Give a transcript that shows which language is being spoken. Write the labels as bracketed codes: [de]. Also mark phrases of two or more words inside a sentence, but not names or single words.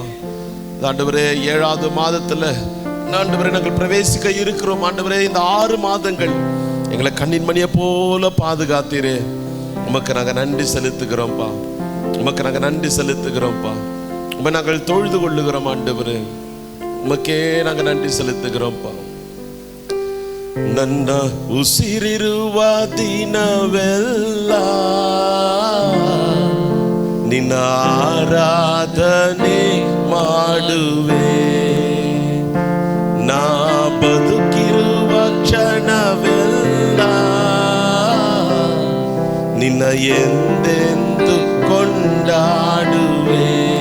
[ta] ஆண்டவரே 7வது மாதத்தில் ஆண்டவரே நாங்கள் பிரவேசிக்க இருக்கிறோம் ஆண்டவரே. இந்த 6 மாதங்கள் எங்களை கண்ணின் மணியை போல பாதுகாத்தீரே, உமக்கு நாங்கள் நன்றி செலுத்துகிறோம்ப்பா, உமக்கு நாங்கள் நன்றி செலுத்துகிறோம்ப்பா. உம்மை நாங்கள் தொழுது கொள்ளுகிறோம் ஆண்டவரே, உமக்கே நாங்கள் நன்றி செலுத்துகிறோம்ப்பா. [kn] ನನ್ನ ಉಸಿರಿರುವ ದಿನವೆಲ್ಲ ನಿನ್ನ ಆರಾಧನೆ ಮಾಡುವೆ, ನಾ ಬದುಕಿರುವ ಕ್ಷಣವೆಲ್ಲ ನಿನ್ನ ಎಂದೆಂದು ಕೊಂಡಾಡುವೆ.